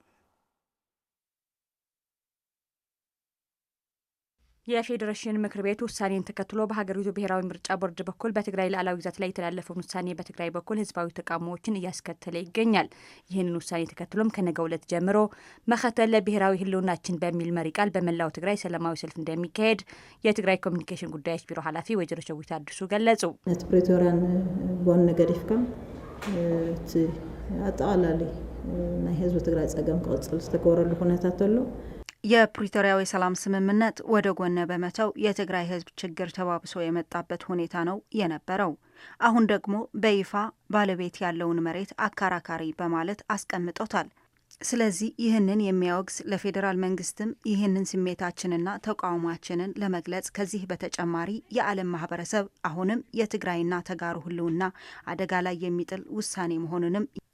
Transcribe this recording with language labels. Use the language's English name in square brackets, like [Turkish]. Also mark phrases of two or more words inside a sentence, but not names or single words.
[Amharic] የፌዴሬሽን ምክር ቤት ውሳኔን ተከትሎ በሀገሪቱ ብሔራዊ ምርጫ ቦርድ በኩል በትግራይ ሉዓላዊ ግዛት ላይ የተላለፈውን ውሳኔ በትግራይ በኩል ህዝባዊ ተቃውሞዎችን እያስከተለ ይገኛል። ይህንን ውሳኔ ተከትሎም ከነገው ዕለት ጀምሮ መኸተል ለብሔራዊ ህልውናችን በሚል መሪ ቃል በመላው ትግራይ ሰላማዊ ሰልፍ እንደሚካሄድ የትግራይ ኮሚኒኬሽን ጉዳዮች ቢሮ ኃላፊ ወይዘሮ ሸዊት አዲሱ ገለጹ። [Tigrinya] ነቲ ፕሪቶሪያን ጎን ገዲፍካ እቲ አጠቃላሊ ናይ ህዝቢ ትግራይ ጸገም ክቅጽል ዝተገበረሉ ኩነታት ኣሎ። [Amharic] የፕሪቶሪያው የሰላም ስምምነት ወደ ጎን በመተው የትግራይ ህዝብ ችግር ተባብሶ የመጣበት ሁኔታ ነው የነበረው። አሁን ደግሞ በይፋ ባለቤት ያለውን መሬት አከራካሪ በማለት አስቀምጦታል። ስለዚህ ይህንን የሚያወግዝ ለፌዴራል መንግስትም ይህንን ስሜታችንና ተቃውሟችንን ለመግለጽ ከዚህ በተጨማሪ የዓለም ማህበረሰብ አሁንም የትግራይና ተጋሩ ህልውና አደጋ ላይ የሚጥል ውሳኔ መሆኑንም